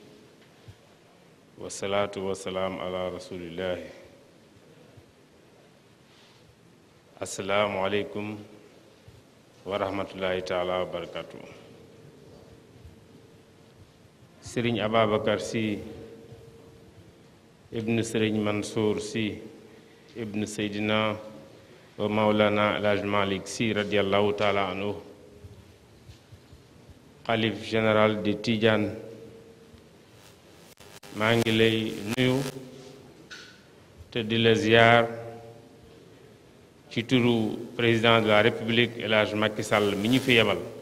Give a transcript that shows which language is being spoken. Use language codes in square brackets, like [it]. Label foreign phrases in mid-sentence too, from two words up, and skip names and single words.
[ar] والصلاة والسلام على رسول الله السلام عليكم ورحمة الله تعالى وبركاته سيرين أبا بكر سي ابن سيرين منصور سي ابن سيدنا ومولانا الحاج مالك سي رضي الله تعالى عنه [wo] xalif [fr] général de Tidiane [wo] maa ngi lay nuyu te di la ziar ci turu [fr] président de la république [wo] El Hadj Macky Sall mi ñu fi yebal